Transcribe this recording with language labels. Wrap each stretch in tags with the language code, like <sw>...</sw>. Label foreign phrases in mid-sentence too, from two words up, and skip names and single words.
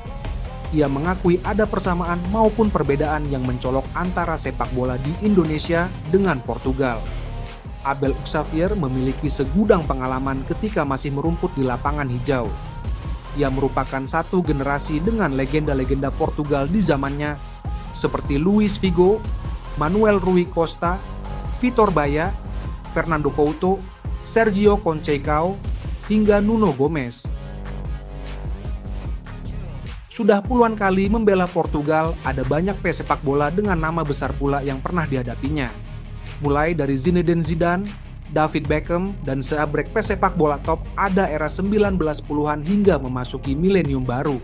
<id>Ia mengakui ada persamaan maupun perbedaan yang mencolok antara sepak bola di Indonesia dengan Portugal. Abel Xavier memiliki segudang pengalaman ketika masih merumput di lapangan hijau. Ia merupakan satu generasi dengan legenda-legenda Portugal di zamannya seperti Luis Figo, Manuel Rui Costa, Vitor Baia, Fernando Couto, Sergio Conceição, hingga Nuno Gomes. Sudah puluhan kali membela Portugal, ada banyak pesepak bola dengan nama besar pula yang pernah dihadapinya. Mulai dari Zinedine Zidane, David Beckham, dan seabrek pesepak bola top ada era 1910-an hingga memasuki milenium baru.</id>